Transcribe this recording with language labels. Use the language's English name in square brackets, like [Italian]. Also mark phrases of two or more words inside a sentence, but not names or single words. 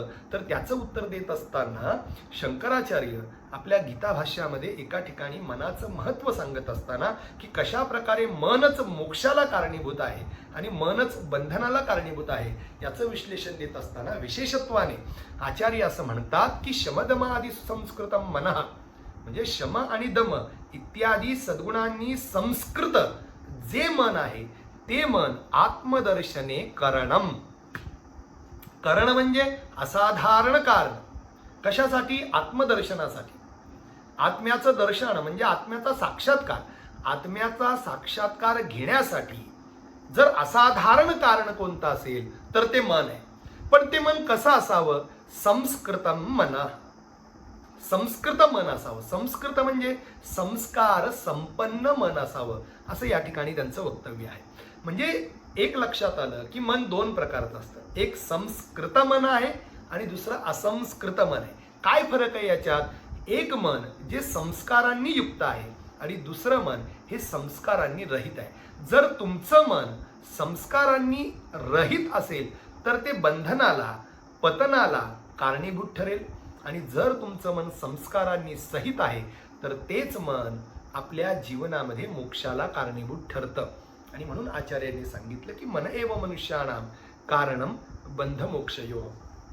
[Marathi] तर त्याचं उत्तर देत असताना शंकराचार्य आपल्या गीता भाष्यामध्ये एका ठिकाणी मनाचं महत्त्व सांगत असताना की कशा प्रकारे मनच मोक्षाला कारणीभूत आहे आणि मनच बंधनाला कारणीभूत आहे याचं विश्लेषण देत असताना विशेषत्वाने आचार्य असं म्हणतात की [Sanskrit] शमदमादि संस्कृतम मनः, [Marathi] म्हणजे शम आणि दम इत्यादी सद्गुणांनी संस्कृत जे मन आहे ते मन [Sanskrit] आत्मदर्शने करणम. [Marathi] करण म्हणजे असाधारण कारण. कशासाठी? आत्मदर्शनासाठी. आत्म्याचं दर्शन म्हणजे आत्म्याचा साक्षात्कार. आत्म्याचा साक्षात्कार घेण्यासाठी जर असाधारण कारण कोणतं असेल तर ते मन आहे. पण ते मन कसं असावं? [Sanskrit] संस्कृतम मनः. [Marathi] संस्कृत मन असावं. संस्कृत म्हणजे संस्कार संपन्न मन असावं, असं या ठिकाणी त्यांचं वक्तव्य आहे. म्हणजे एक लक्षात आलं की मन दोन प्रकारचं असतं. एक संस्कृत मन आहे आणि दुसरं असंस्कृत मन आहे. काय फरक आहे याच्यात? एक मन जे संस्कारांनी युक्त आहे आणि दुसरं मन हे संस्कारांनी रहित आहे. जर तुमचं मन संस्कारांनी रहित असेल तर ते बंधनाला, पतनाला कारणीभूत ठरेल. आणि जर तुमचं मन संस्कारांनी सहित आहे तर तेच मन आपल्या जीवनामध्ये मोक्षाला कारणीभूत ठरतं. आणि म्हणून आचार्यांनी सांगितलं की [Sanskrit] मन एव मनुष्याणाम कारणम बंधमोक्षयो.